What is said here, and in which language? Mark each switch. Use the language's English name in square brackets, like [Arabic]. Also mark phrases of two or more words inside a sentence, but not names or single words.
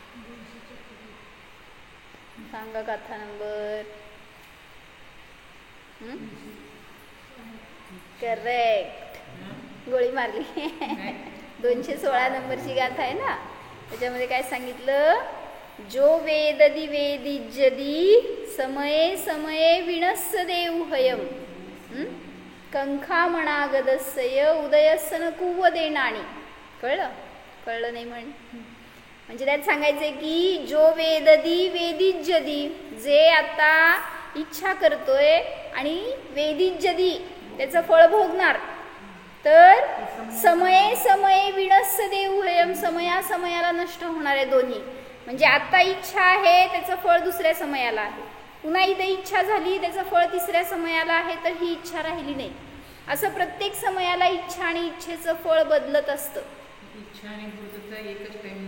[Marathi] सांगा गाथा नंबर. करेक्ट, गोळी मारली. 216 नंबरची गाथा आहे ना. त्याच्यामध्ये काय सांगितलं? [Prakrit languages] जो वेददी वेदिज्यदी समये समये विणस्स देवहयम कंखा मणागदस्य उदयसन कुवदेनाणी. [Marathi] कळलं? कळलं नाही म्हणजे त्यात सांगायचंय की [Prakrit languages] जो वेददी वेदिज्यदी, [Marathi] जे आता इच्छा करतोय आणि वेदिज्यदी त्याचं फळ भोगणार, तर [Prakrit languages] समये समये विणस्स देवहयम, [Marathi] समयाला नष्ट होणार आहे दोन्ही. म्हणजे आता इच्छा आहे, त्याचं फळ दुसऱ्या समयाला आहे. पुन्हा इथे इच्छा झाली, त्याचं फळ तिसऱ्या समयाला आहे, तर ही इच्छा राहिली नाही. असं प्रत्येक समयाला इच्छा आणि इच्छेचं फळ बदलत असतं. इच्छा आणि पूर्तता एकच टाइम